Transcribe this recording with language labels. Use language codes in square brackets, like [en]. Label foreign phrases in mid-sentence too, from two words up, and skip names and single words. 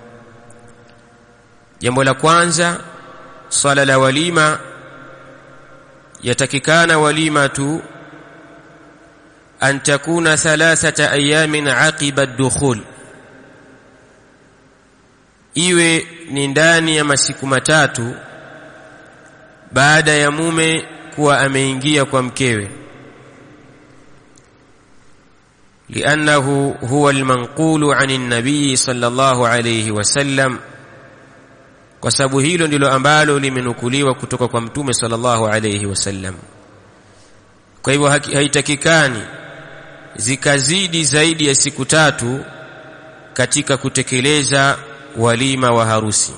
[sw] Jambo la kwanza, swala la walima yatakikana walima tu [ar] أن تكون 3 أيام عقب الدخول, [sw] iwe ni ndani ya masiku 3 baada ya mume kuwa ameingia kwa mkewe. [ar] لأنه هو المنقول عن النبي صلى الله عليه وسلم, [sw] kwa sababu hilo ndilo ambalo limenukuliwa kutoka kwa mtume [ar] صلى الله عليه وسلم. [sw] Kwa hivyo haitakikani zikazidi zaidi ya siku 3 katika kutekeleza walima wa harusi.